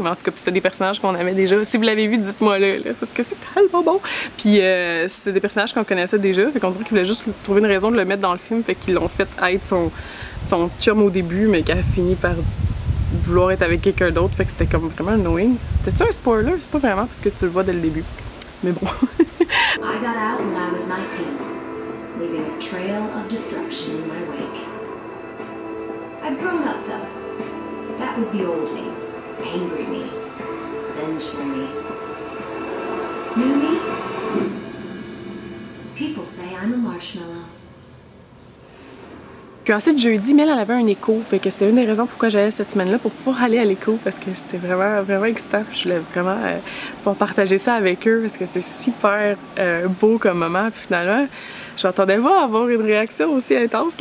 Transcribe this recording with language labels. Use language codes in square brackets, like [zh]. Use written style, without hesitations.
[fr] Mais en tout cas, c'était des personnages qu'on avait déjà. Si vous l'avez vu, dites-moi là, parce que c'est tellement bon. Puis c'est des personnages qu'on connaissait déjà, fait qu'on dirait qu'ils voulaient juste trouver une raison de le mettre dans le film, fait qu'ils l'ont fait être son chum au début, mais qui a fini par vouloir être avec quelqu'un d'autre, fait que c'était comme vraiment annoying. C'était-tu un spoiler? C'est pas vraiment parce que tu le vois dès le début. Mais bon. [en] I got out when I was 19, leaving a trail of destruction in my wake. I've grown up though. That was the old me. Angry me. Vengeful me. New me? People say I'm a marshmallow. [fr] Puis ensuite, jeudi, Mel, elle avait un écho. Fait que c'était une des raisons pourquoi j'allais cette semaine-là, pour pouvoir aller à l'écho, parce que c'était vraiment, vraiment excitant. Puis je voulais vraiment pouvoir partager ça avec eux, parce que c'est super beau comme moment. Puis finalement, je m'attendais pas à avoir une réaction aussi intense.